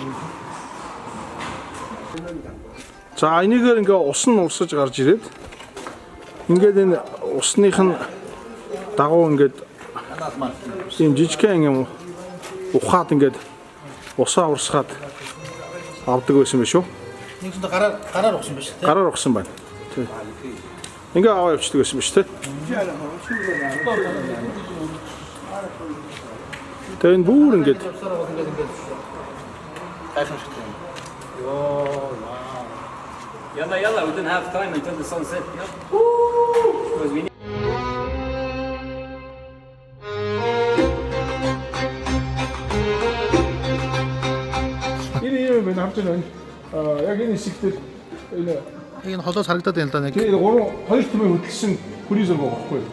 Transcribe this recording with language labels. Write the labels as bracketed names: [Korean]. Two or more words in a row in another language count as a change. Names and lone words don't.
[Mongolian] За энийгээр ингээ ус нь урсаж гарч ирээд ингээд энэ усных нь дагуу ингээд ийм жижигхэн юм ухаад ингээд усаа урсгаад авдаг байсан байх шүү. нэг зүүн гараар угсан байна шүү дээ. Гараар угсан байна. Тий. Ингээ аваа явчихдаг байсан биш тий. Тэгээ энэ бүр ингээд гайхамшигтай. [English] Yalla, we don't have time until the sun sets. Because we need. [Mongolian] энэ юм харж байна. Яг энэ хэсэгтэр Энэ холоос харагдаад байна л да нэг. Тэгээ 2 түмэн хөдөлсөн фризер байгаа байхгүй юу?